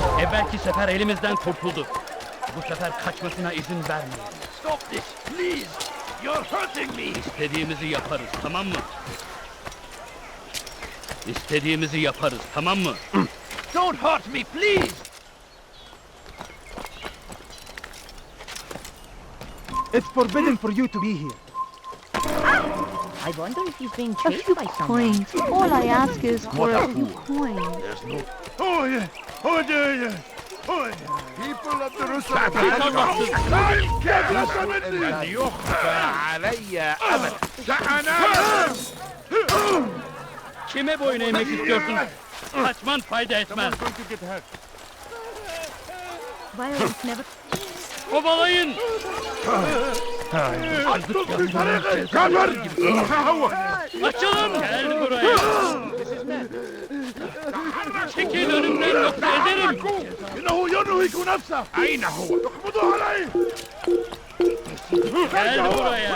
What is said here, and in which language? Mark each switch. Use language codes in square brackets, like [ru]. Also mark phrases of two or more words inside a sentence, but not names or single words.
[tr] evvelki sefer elimizden kurtuldu. Bu sefer kaçmasına izin vermeyin. [en] Stop this, please! You're hurting me! [tr] İstediğimizi yaparız, tamam mı? İstediğimizi yaparız, tamam mı? [en] Don't hurt me, please! It's forbidden for you to be here. I wonder if he's being chased by someone. Coins. All I ask is for a few coins. There's no... Oh, yeah. Oh, yeah, yeah. Oh, yeah. People of Jerusalem. [ar] لن يخفى علي أبدا. [tr] Kime boyun eğmek istiyorsun? Kaçman fayda etmez. [en] Violence never... [tr] Kovalayın! Açılın! Gel buraya! Çekil önümden yoksa ederim! [ar] إنه ينهك نفسه. أين هو؟ اقبضوا عليه. [tr] Gel buraya!